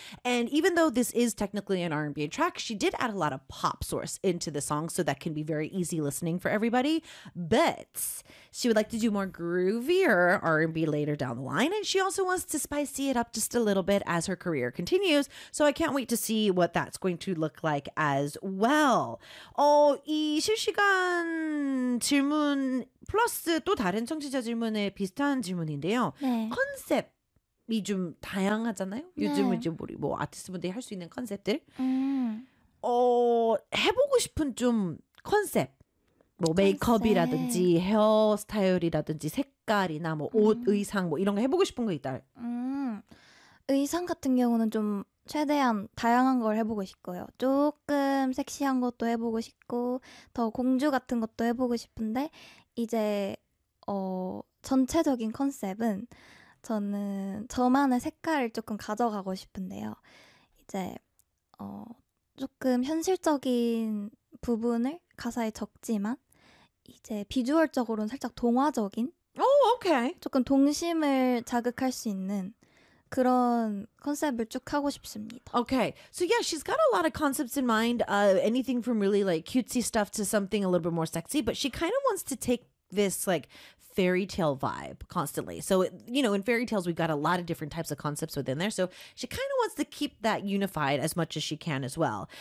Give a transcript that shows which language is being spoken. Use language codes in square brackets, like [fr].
[en] And even though this is technically an R&B track, she did add a lot of pop source into the song, so that can be very easy listening for everybody. But she would like to do more groovier R&B later down the line, and she also wants to spicy it up just a little bit as her career continues. So I can't wait to see what that's going to look like as well. [ko] Oh, 이 실시간 질문 플러스 또 다른 청취자 질문에 비슷한 질문인데요. 네. 컨셉이 좀 다양하잖아요. 네. 요즘은 이제 우리 뭐 아티스트분들이 할 수 있는 컨셉들. 해보고 싶은 좀 컨셉. 뭐 메이크업이라든지 헤어스타일이라든지 색깔이나 뭐 옷, 의상 뭐 이런 거 해보고 싶은 거 있다. 의상 같은 경우는 좀 최대한 다양한 걸 해보고 싶고요. 조금 섹시한 것도 해보고 싶고 더 공주 같은 것도 해보고 싶은데 이제 전체적인 컨셉은 저는 저만의 색깔을 조금 가져가고 싶은데요. 이제 조금 현실적인 부분을 가사에 적지만 이제 비주얼적으로는 살짝 동화적인 조금 동심을 자극할 수 있는 그런 컨셉을 쭉 하고 싶습니다. [en] Okay, so yeah, she's got a lot of concepts in mind. Anything from really like cutesy stuff to something a little bit more sexy, but she kind of wants to take this like fairy tale vibe constantly. So, you know, in fairy tales, we've got a lot of different types of concepts within there. So she kind of wants to keep that unified as much as she can as well.